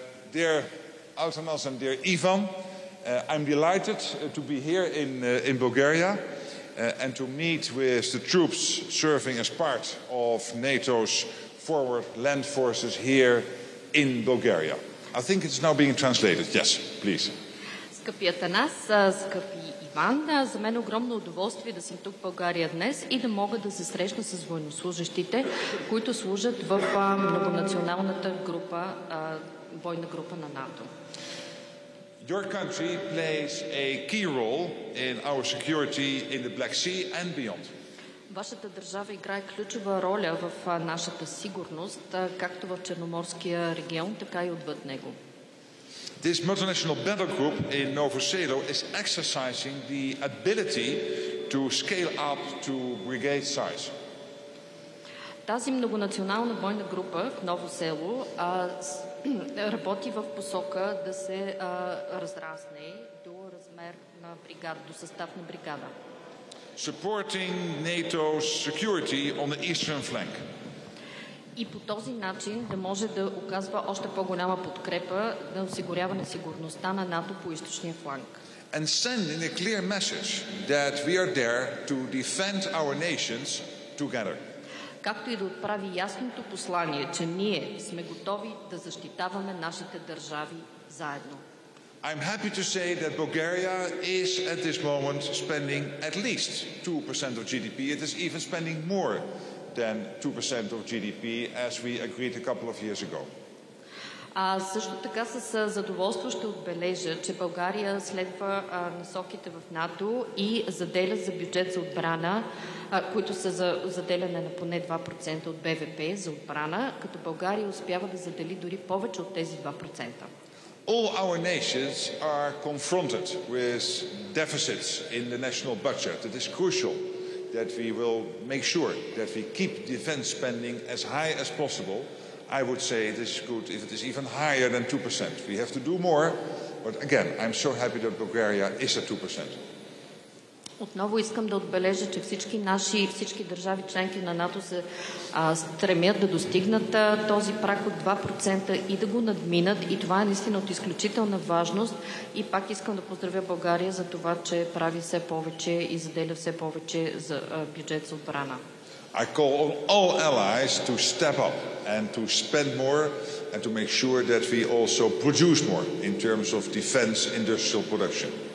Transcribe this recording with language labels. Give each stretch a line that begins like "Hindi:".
English: Dear Altanas and dear Ivan, I'm delighted to be here in Bulgaria and to meet with the troops serving as part of NATO's forward land forces here in Bulgaria. I think it's now being translated. Yes, please.
Bulgarian: Скъпи Атанас, скъпи Иван, за мен е огромно удоволствие да съм тук в България днес и да мога да се срещна с военнослужащите, които служат в многонационалната група, бойна група на НАТО.
English: Your country plays a key role in our security in the Black Sea and beyond.
Bulgarian: Вашата държава играе ключова роля в нашата сигурност, както в Черноморския регион, така и отвъд него.
English: This multinational battle group in Novo Selo is exercising the ability to scale up to brigade size.
Bulgarian: Тази многонационална бойна група в Ново село работи в посока да се разрасне до размер на бригада, до състав на бригада.
English: Supporting NATO's security on the eastern flank.
Bulgarian: И по този начин да може да оказва още по-голяма подкрепа на осигуряване сигурността на НАТО по източния фланг.
English: And sending a clear message that we are there to defend our nations together.
Bulgarian: Както и да отправи ясното послание, че ние сме готови да защитаваме нашите държави заедно.
English: I'm happy to say that Bulgaria is at this moment spending at least 2% of GDP. It is even spending more than 2% of GDP as we agreed a couple of years ago.
Bulgarian: Също така с задоволство ще отбележа, че България следва насоките в НАТО и заделя за бюджет за отбрана, които са за заделяне на поне 2% от БВП за отбрана, като България успява да задели дори повече от тези 2%.
English: All our nations are confronted with deficits in the national budget. It is crucial that we will make sure that we keep defense spending as high as possible. I would say it is good if it is even higher than 2%. We have to do more, but again, I'm so happy that Bulgaria is at 2%.
Bulgarian: Отново искам да отбележа, че всички държави членки на НАТО се стремят да достигнат този праг от 2% и да го надминат. И това е наистина от изключителна важност. И пак искам да поздравя България за това, че прави все повече и заделя все повече за бюджет за отбрана.
English: I call on all allies to step up and to spend more and to make sure that we also produce more in terms of defense industrial production.